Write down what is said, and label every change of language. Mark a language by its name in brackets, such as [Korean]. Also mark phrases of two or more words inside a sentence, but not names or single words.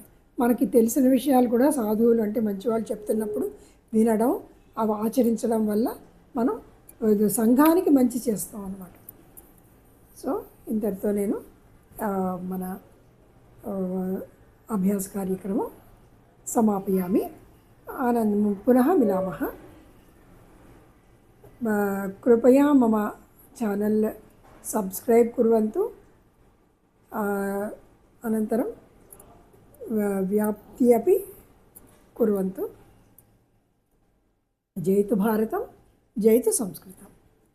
[Telugu] మనకి తెలిసిన విషయాలు కూడా సాధువులు అంటే మంచివాళ్ళు చెప్తున్నప్పుడు వినడం, అవి ఆచరించడం వల్ల మనం సంఘానికి మంచి చేస్తాం అన్నమాట. సో ఇంతటితో నేను మన అభ్యాస కార్యక్రమం సమాపయామి. [Sanskrit] ఆనందం పునః మిలామः. कृपया मम चैनल सब्स्क्राइब कुर्वन्तु. अनन्तरं व्याप्ति अपि कुर्वन्तु. जयतु भारतं, जयतु संस्कृतं.